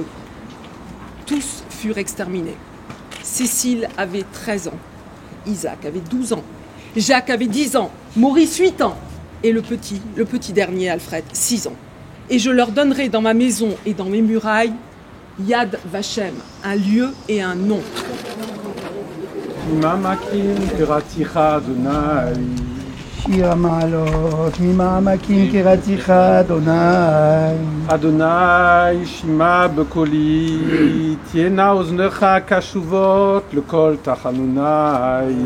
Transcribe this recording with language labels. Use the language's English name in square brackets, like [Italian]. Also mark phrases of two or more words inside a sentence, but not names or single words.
[French] Tous furent exterminés. Cécile avait 13 ans, Isaac avait 12 ans, Jacques avait 10 ans, Maurice 8 ans et le petit dernier Alfred 6 ans. Et je leur donnerai dans ma maison et dans mes murailles Yad Vashem, un lieu et un nom. [Hebrew] ממעמקים קראתיך אדוני. שיר המעלות, ממעמקים קראתיך אדוני. אדוני שמע בקולי, תהיינה אוזניך קשובות לכל תחנוני.